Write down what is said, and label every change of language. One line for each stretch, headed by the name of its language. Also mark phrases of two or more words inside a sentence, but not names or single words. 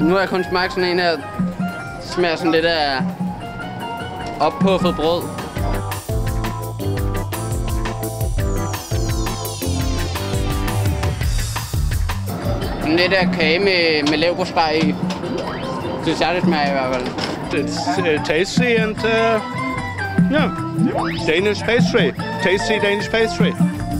Danish: Nu har jeg kun smagt sådan en her, smager sådan lidt af oppuffet brød. Lidt af kage med leverpostej i. Synes jeg, det smager i hvert fald.
English: It's tasty and yeah, Danish pastry. Tasty Danish pastry.